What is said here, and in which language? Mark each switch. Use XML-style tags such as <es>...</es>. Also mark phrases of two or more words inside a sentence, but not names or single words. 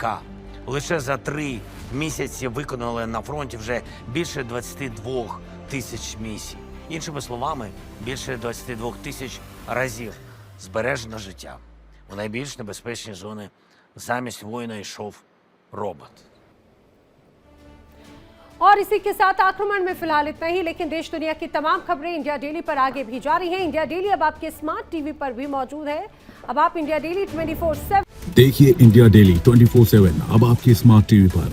<uk>Лише за 3 місяці виконали на фронті вже більше 22 тисяч місій. Іншими словами, більше 22 тисяч разів збережено життя. У найбільш небезпечні зони замість воїна йшов робот.</uk> <hi>और इसी के साथ आक्रमण में फिलहाल इतना ही, लेकिन देश दुनिया की तमाम खबरें इंडिया डेली पर आगे भी जारी हैं। इंडिया डेली अब आपके</hi> <en>smart TV</en> <hi>पर भी मौजूद है। अब आप इंडिया डेली 24/7 देखिए इंडिया डेली 24/7 अब आपके</hi> <en>smart TV</en> <hi>पर।</hi>